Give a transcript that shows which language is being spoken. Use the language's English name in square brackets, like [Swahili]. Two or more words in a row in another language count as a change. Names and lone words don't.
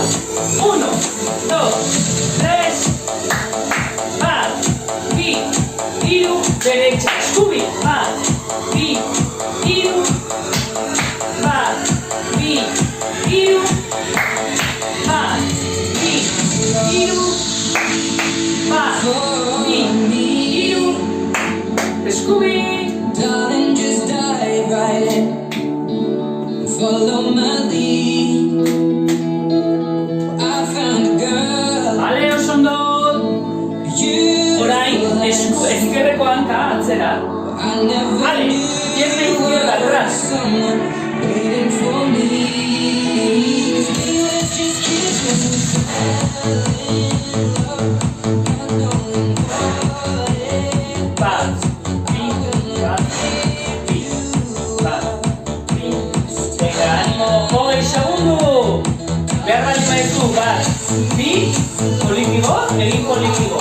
[Basque] 1, 2, 3. Bat, bi, hiru, derecha. Eskubi. Bat, bi, hiru. Bat, bi, hiru. Bat, bi, hiru. Bat, bi, hiru. Eskubi. [English] Darling, just dive right in. Follow my lead. I found a girl. [Basque] Vale, osondo. Orain, ezkerreko hanka atzera. [English] I never [Spanish] Vale, pierna izquierda, atrás. [English] someone waiting for me. Let's just kiss when we [Basque] Bat, bi, bat, bi, bat, bi. [Spanish] Venga, ánimo, 20 segundo. [Basque] Behar baldin badizu, bat, bi, kolektibo, egin kolektibo.